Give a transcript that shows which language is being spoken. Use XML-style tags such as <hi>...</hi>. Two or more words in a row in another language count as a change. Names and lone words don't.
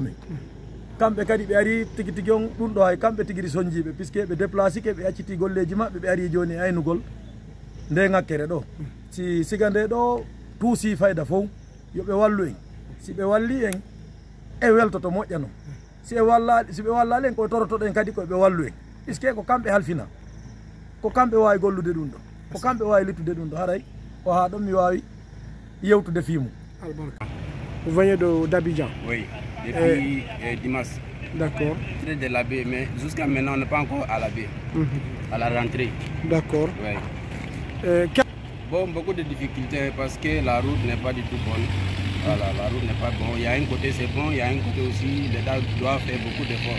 <ff>min kamɓe kadi ɓe ari tigi tigi on ɗum ɗo hay kamɓe tigiri soñjiɓe puisque ɓe déplacé ke ɓe acciti golleji maɓɓe ɓe ari joni aynugol nde ŋakkere ɗo si siga nde ɗo tuusi fayda fof yoɓe wallu en si ɓe walli en e weltoto moƴƴa noon si ɓe wallali en koye torotoɗen kadi koyeɓe wallu en puisque ko kamɓe halfina ko kamɓe wawi gollude ɗum ɗo ko kamɓe wawi littude ɗum ɗo haray ko ha ɗon mi wawi yewtude fimum.</ff> <fr>Vous venez d'Abidjan? Oui, depuis dimanche. D'accord. De la baie, mais jusqu'à maintenant, on n'est pas encore à la baie, à la rentrée. D'accord. Oui. Bon, beaucoup de difficultés parce que la route n'est pas du tout bonne. Voilà, la route n'est pas bonne. Il y a un côté c'est bon, il y a un côté aussi, l'État doit faire beaucoup d'efforts.</fr>